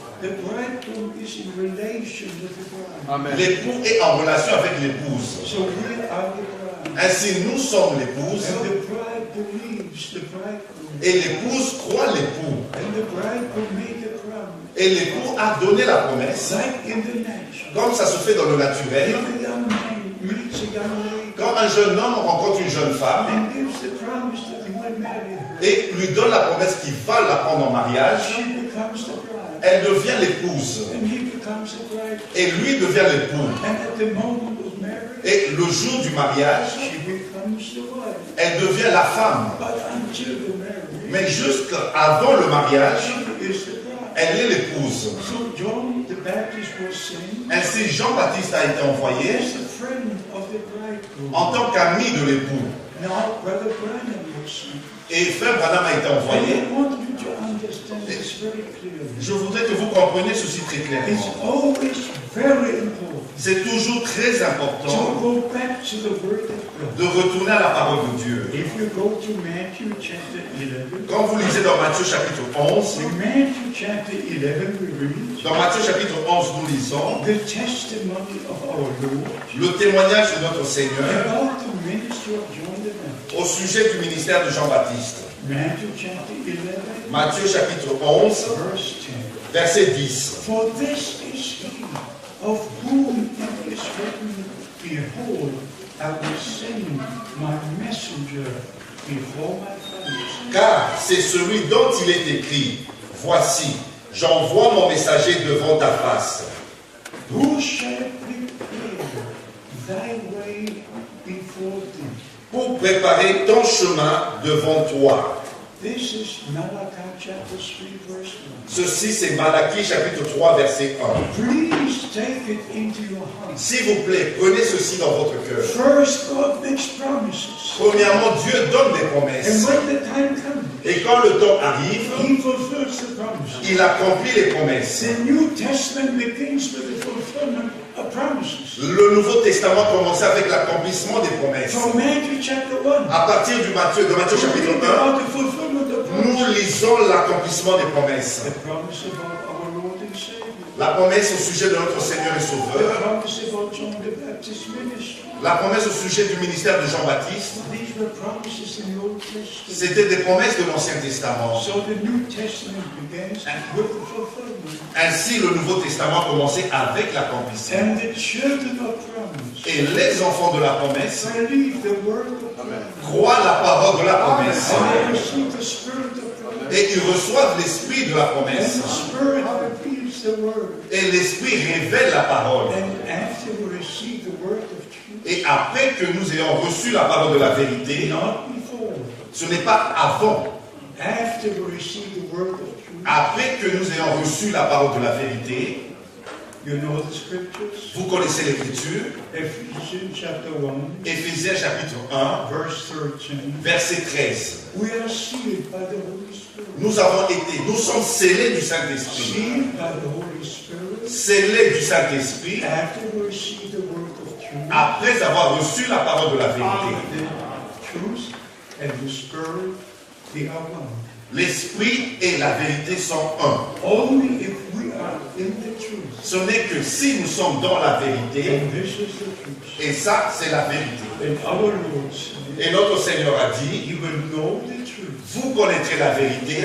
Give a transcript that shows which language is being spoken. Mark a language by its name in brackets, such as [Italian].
[English] The bridegroom is in relation with the bride. [French] L'époux est en relation avec l'épouse. [English] So we are the bride. [French] Ainsi, nous sommes l'épouse [English] And the bride believes the bridegroom. [French] et l'épouse croit l'époux. [English] And the bridegroom made the promise. [French] Et l'époux a donné la promesse, [English] Like in the natural. [French] comme ça se fait dans le naturel. [English] If a young man meets a young lady [French] Quand un jeune homme rencontre une jeune femme [English] and gives the promise that he will marry her, [French] et lui donne la promesse qu'il va la prendre en mariage, [English] she becomes the bride. [French] elle devient l'épouse [English] And he becomes the bride. [French] et lui devient l'époux. [English] And at the moment of marriage, [French] Et le jour du mariage, [English] she becomes the wife. [French] elle devient la femme. [English] But until the marriage, [French] Mais jusqu'avant le mariage, [English] she is the bride. [French] elle est l'épouse. [English] So John the Baptist was sent [French] Ainsi, Jean-Baptiste a été envoyé [English] as a friend of the bridegroom. [French] en tant qu'ami de l'époux. [English] Now, Brother Branham was sent. [French] Et Frère Branham a été envoyé. [English] I want you to understand this very clearly. [French] Je voudrais que vous compreniez ceci très [English] It's [French] clairement. [English] always very important [French] C'est toujours très [English] to [French] important [English] go back to the Word of God. [French] de retourner à la parole de Dieu. [English] If you go to Matthew chapter 11, [French] Quand vous lisez dans Matthieu chapitre 11, [English] in Matthew chapter 11 we read [French] dans Matthieu chapitre 11, nous lisons [English] the testimony of our Lord [French] le témoignage de notre Seigneur [English] about the ministry of John the Baptist. [French] au sujet du ministère de Jean-Baptiste. [English] Matthew chapter 11, [French] Matthieu chapitre 11, [English] verse 10. [French] verset 10. [English] For this is he of whom it is written, behold, I will send my messenger before my face. [French] Car c'est celui dont il est écrit, voici, j'envoie mon messager devant ta face. [English] Who shall prepare thy way before thee? [French] Pour préparer ton chemin devant toi. [English] This is Malachi chapter 3, verse 1. [French] Ceci, c'est Malachie chapitre 3, verset 1. [English] Please take it into your heart. [French] S'il vous plaît, prenez ceci dans votre cœur. [English] First, God makes promises. [French] Premièrement, Dieu donne des [English] And [French] promesses. [English] when the time comes, [French] Et quand le temps arrive, [English] he fulfills the promises. [French] il accomplit les promesses. [English] The New Testament begins with the fulfillment of promises. [French] Le Nouveau Testament commence avec l'accomplissement des promesses. [English] From Matthew chapter 1, [French] À partir de Matthieu [English] we [French] chapitre [English] read [French] 1, [English] about the fulfillment of [French] nous [English] promises. [French] lisons l'accomplissement des promesses. [English] The promise about our Lord and Savior. [French] La promesse au sujet de notre Seigneur et [English] The [French] Sauveur. [English] promise about John the Baptist ministry. [French] La promesse au sujet du ministère de Jean-Baptiste. [English] These were promises in the Old Testament. [French] C'était des promesses de l'Ancien Testament. [English] So the New Testament begins with the fulfillment. [French] Ainsi, le Nouveau Testament commençait avec l'accomplissement. [English] And the children of promise [French] Et les enfants de la promesse [English] believe the word of [French] croient la parole de la promesse. [English] And they receive the spirit of promise. [French] Et ils reçoivent l'esprit de la [English] And [French] promesse. [English] the spirit reveals the word. [French] Et l'esprit révèle la parole. [English] And after we receive the word of truth, [French] Et après que nous ayons reçu la parole de la vérité, [English] not before, [French] ce n'est pas avant, [English] after we receive the word of truth, [French] après que nous ayons reçu la parole de la vérité, [English] you know the scriptures. [French] vous connaissez l'écriture, [English] Ephesians chapter 1, [French] Éphésiens chapitre 1, [English] verse 13. [French] verset 13. [English] We are sealed by the Holy Spirit. [French] Nous sommes scellés du Saint-Esprit. [English] Sealed by the Holy Spirit. [French] Scellés du Saint-Esprit [English] After we receive the word of truth, [French] après avoir reçu la parole de la vérité. [English] the truth and the spirit, they are one. [French] L'Esprit et la vérité sont un. [English] Only if we are in the truth. [French] Ce n'est que si nous sommes dans la vérité, [English] And this is the truth. [French] et ça, c'est la vérité. [English] And our Lord said, [French] Et notre Seigneur a dit, [English] you will know the truth, [French] vous connaîtrez la vérité,